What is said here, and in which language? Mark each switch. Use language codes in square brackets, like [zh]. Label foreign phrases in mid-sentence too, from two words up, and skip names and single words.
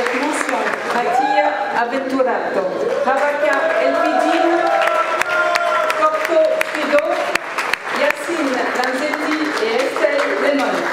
[fr] mention Mattia Avventurato, Ravaka Elpidine, Cocco Fido, Yacine Lanzetti et Estelle Lemon.